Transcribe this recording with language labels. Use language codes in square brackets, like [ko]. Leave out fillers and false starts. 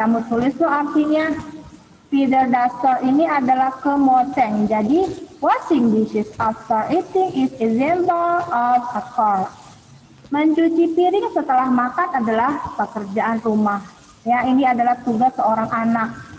[id] Kamu tulis tuh artinya feather duster ini adalah kemoceng. Jadi [en] washing dishes after eating is example of a chore. [id] Mencuci piring setelah makan adalah pekerjaan rumah. Ya, ini adalah tugas seorang anak.